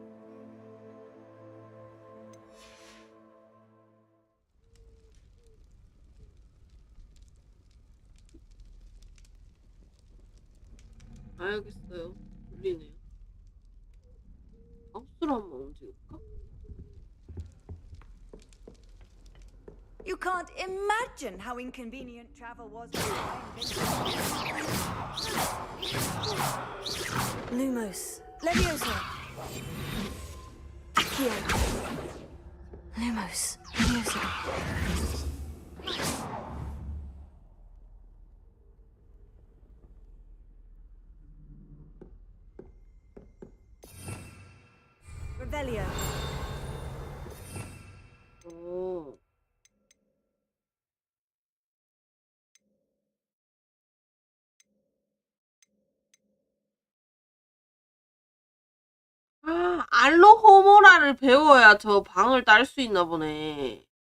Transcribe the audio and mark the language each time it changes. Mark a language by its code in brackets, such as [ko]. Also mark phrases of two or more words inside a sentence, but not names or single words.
[ko] 알겠어요. 졸리네요. 마우스로 한번 움직일까? [en] You can't imagine how inconvenient travel was before I invented it. [ko] Lumos. Leviosa. Accio. Lumos. Leviosa. Revelio. 오. 아, 알로호모라를 배워야 저 방을 딸 수 있나 보네.